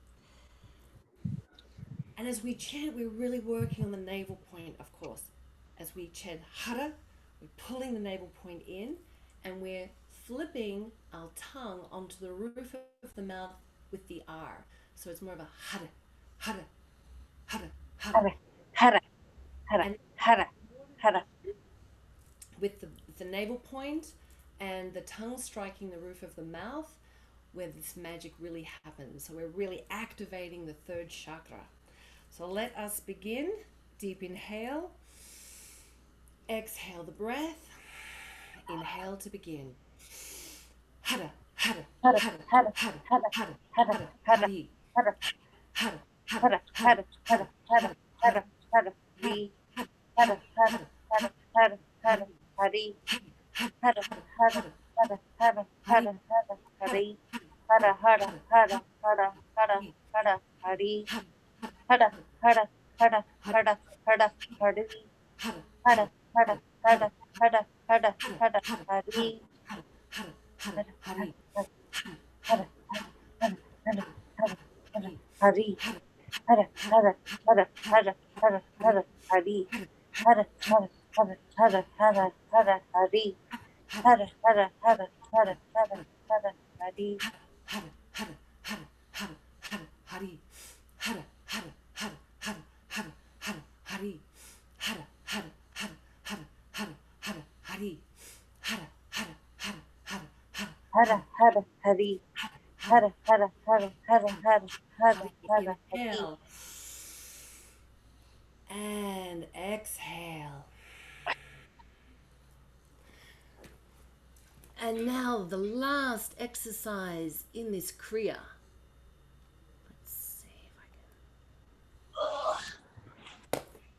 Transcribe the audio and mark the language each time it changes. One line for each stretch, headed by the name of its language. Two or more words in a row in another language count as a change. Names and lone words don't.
English: And as we chant, we're really working on the navel point, of course. As we chant Hara, we're pulling the navel point in and we're flipping our tongue onto the roof of the mouth with the R. So it's more of a Hara, Hara, Hara, Hara. Hara, hara, And hara, hara. with the navel point and the tongue striking the roof of the mouth, where this magic really happens. So we're really activating the third chakra. So let us begin. Deep inhale. Exhale the breath. Inhale to begin. Hara, hara, hara, hara, hara, hara, hara, hari. Hara, hara, hara, hara, hara, hara, hara, Hara, Hari, Hara, Hara, Hara, Hara, Hara, Hari, Hara, Hara, Hara, Hara, Hara, Hara, Hari, Hara, Hara, Hara, Hara, Hara, Hara, Hari, Hara, Hara, Hara, Hara, Hara, Hari, Hara, Hara, Hara, Hara, Hara, Hara, Hari, Hara, hari. Hara, Hara, Hara, Hara, Hara, Hari, Hara, Hara, Hara, Hara, Hara, Hara, Hari, Hara, Hara, Hara, Hara, Hara, Hara, Hari, Hara, Hara, Hara, Hara, Hara, Hara, Hari, Hara, hara, hara, hara, hara, hari. Hara, hara, hara, hara, hara, hara, hari. Hara, hara, hara, hara, hara, hara, hari. Hara, hara, hara, hara, hara, Hara, Hara, Hari, Hara, Hara, Hara, Hara, Hara, Hara, Hara, Hari. inhale and exhale. And now the last exercise in this Kriya. Let's see if I can.